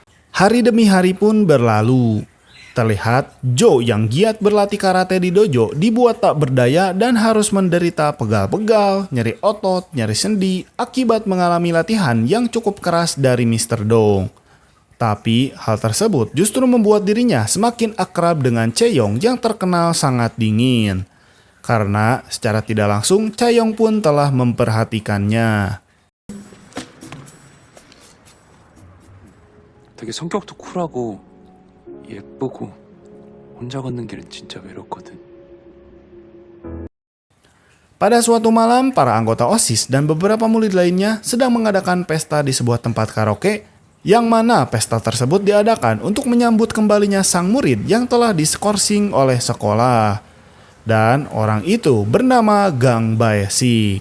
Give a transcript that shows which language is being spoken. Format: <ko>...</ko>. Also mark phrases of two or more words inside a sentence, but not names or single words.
<id>Hari demi hari pun berlalu. Terlihat Joe yang giat berlatih karate di dojo dibuat tak berdaya dan harus menderita pegal-pegal, nyeri otot, nyeri sendi akibat mengalami latihan yang cukup keras dari Mr. Dong. Tapi hal tersebut justru membuat dirinya semakin akrab dengan Chae-yong yang terkenal sangat dingin. Karena secara tidak langsung Chae-yong pun telah memperhatikannya.</id> <ko>되게 성격도 쿨하고 예쁘고 혼자 걷는 길은 진짜 외롭거든.</ko> <id>Pada suatu malam, para anggota OSIS dan beberapa murid lainnya sedang mengadakan pesta di sebuah tempat karaoke, yang mana pesta tersebut diadakan untuk menyambut kembalinya sang murid yang telah diskorsing oleh sekolah. Dan orang itu bernama Gang Bae-sik.</id>